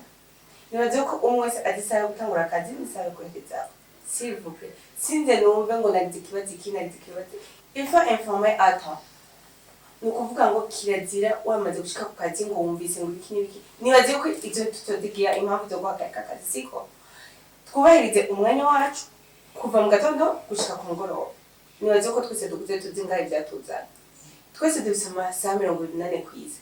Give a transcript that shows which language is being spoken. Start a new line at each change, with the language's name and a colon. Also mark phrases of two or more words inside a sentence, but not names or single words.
Rundi: Nibaze ko umwe wese adisaba gutangura akazi nisabe kurekeza.
French: S'il vous plaît.
Rundi: Sinze numve ngo nagize ikibazo iki nagize ikibazo.
French: Il faut informer à temps.
Rundi: Ni ukuvuga ngo kirazira wamaze gushika ku kazi ngo wumvise ngo iki n'ibiki. Nibaze ko ivyo tutodigira impamvu zo guhagarika akazi siko. Twubahirize umwanya wacu kuva mu gatondo gushika ku ngoroba. Nibaze ko twese dukuze tuzi ngaho ivyatuzana. Twese dufise amasaha 28 kw'isi.